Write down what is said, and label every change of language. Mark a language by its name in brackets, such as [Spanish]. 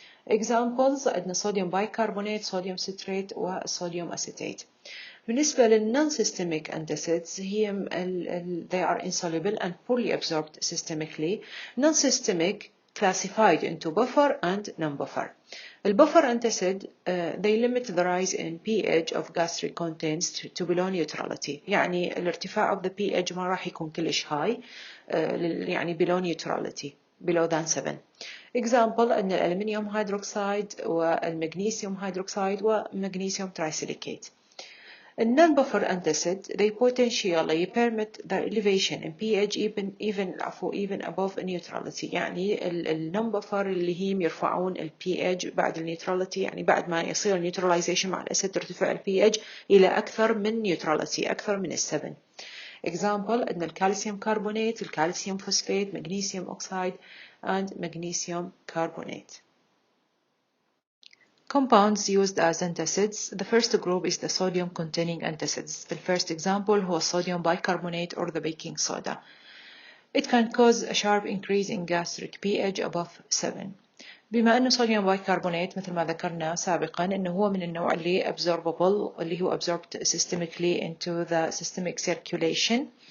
[Arabic] Examples عندنا صوديوم بايكربونات، صوديوم ستريت وصوديوم أسيتيت. [English] بالنسبة للnon-systemic antacids هي they are insoluble and poorly absorbed systemically. Non-systemic classified into buffer and non-buffer. البuffer antacid they limit the rise in pH of gastric contents to below neutrality. [Arabic] يعني الارتفاع of the pH ما راح يكون كلش high، يعني [English] below neutrality below than 7. [Arabic] Example أن الألمنيوم هيدروكسيد والمغنيسيوم هيدروكسيد ومغنيسيوم ترايسيليكيت. [English] In non-buffer antacid, they potentially permit the elevation in pH even above neutrality. [Arabic] يعني non-buffer اللي هي يرفعون ال pH بعد neutrality، يعني بعد ما يصير neutralization مع الأسيد ترتفع ال pH إلى أكثر من neutrality، أكثر من 7. [English] Example [Arabic] أن الكالسيوم كربونات، الكالسيوم فوسفات، [English] magnesium oxide and magnesium carbonate. Compounds used as antacids. The first group is the sodium containing antacids. The first example was sodium bicarbonate or the baking soda. It can cause a sharp increase in gastric pH above 7. [Arabic] بما أنه صوديوم بايكربونات مثل ما ذكرنا سابقا أنه هو من النوع اللي absorbable اللي هو [English] absorbed systemically into the systemic circulation.